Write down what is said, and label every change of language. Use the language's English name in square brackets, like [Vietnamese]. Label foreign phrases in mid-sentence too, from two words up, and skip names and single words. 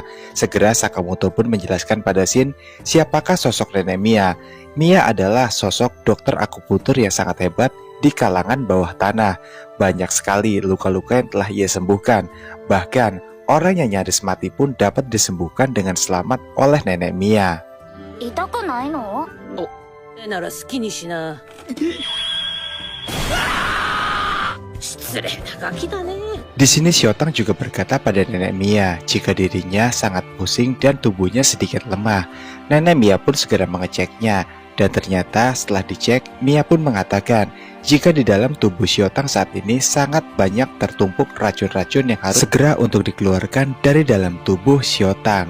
[Indonesian] Segera Sakamoto pun menjelaskan pada Shin siapakah sosok nenek Mia. Mia adalah sosok dokter akupuntur yang sangat hebat di kalangan bawah tanah. Banyak sekali luka-luka yang telah ia sembuhkan. Bahkan orang yang nyaris mati pun dapat disembuhkan dengan selamat oleh nenek Mia. [Japanese] 痛くないの？なら好きにしな。失礼なガキだね。 [Indonesian] Di sini Shiotang juga berkata pada nenek Mia jika dirinya sangat pusing dan tubuhnya sedikit lemah. Nenek Mia pun segera mengeceknya Dan ternyata setelah dicek, Mia pun mengatakan jika di dalam tubuh Shiotang saat ini sangat banyak tertumpuk racun-racun yang harus segera untuk dikeluarkan dari dalam tubuh Shiotang.